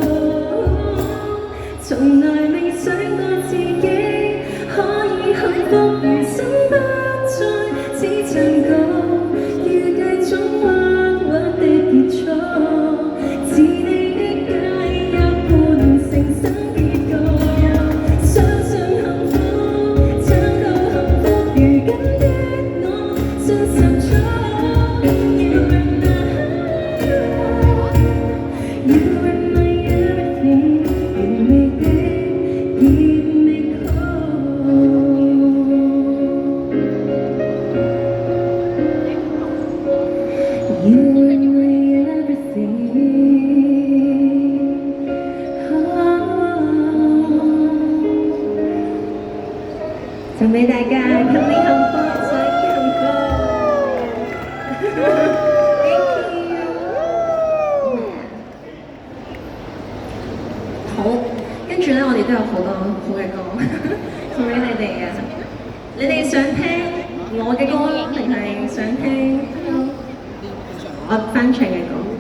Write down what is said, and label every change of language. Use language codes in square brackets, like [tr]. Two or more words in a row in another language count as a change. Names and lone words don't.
[yue] 從來未想過自己可以幸福，餘生不再只唱歌，預計總彎彎的結束，是你的介入伴成生結局，相信幸福，撐到幸福，如今的我信實咗。 [en] You are mine, you are my everything， [yue] 完美的結尾曲。 [en] You are my everything， [yue] 送俾大家，給你幸福，所以幸福。 [en] Thank you。 [yue] 好，跟住咧，我哋都有好多好嘅歌送俾你哋嘅。你哋想聽我嘅歌，定係想聽我翻唱嘅歌？